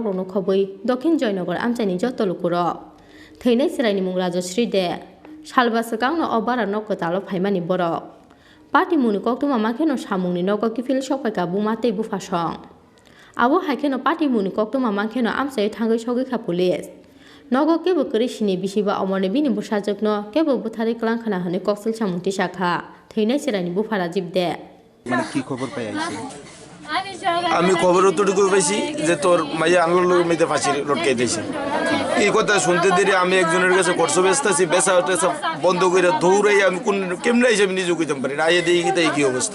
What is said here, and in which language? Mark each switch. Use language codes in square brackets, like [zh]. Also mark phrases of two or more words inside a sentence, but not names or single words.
[trp] rokno khoboi Dokhin Joynagar amchani joto lukuro Thwraini Chwraini mung Rajasri de Salbasakang no obara no kotalo phaimani borok Party muni koktu Mankha no samungni nogo kifil sokpaika bumate bufasong Abo haike no party muni koktu Mankha no amchai thangai sogikha police Nogo kebo Chini Bisiba Omarni bini busajokno kebo buthari klangkhana hane koksil samungti sakha Thwraini Chwraini bufara jibde [bn] মানে কি খবর পাই আইছি আমি খবর অতটুকু পাইছি যে তোর মাইয়া আনলোর মধ্যে ফাঁসি লটকাই দিয়েছে এই কথা শুনতে দেরি আমি একজনের কাছে খরচ ব্যস্ত আছি বেচা টেচা বন্ধ করে দৌড়াই আমি কোন কেমনে হিসেবে নিজে কইতে পারি না আইয়ে দেখি তাই কি অবস্থা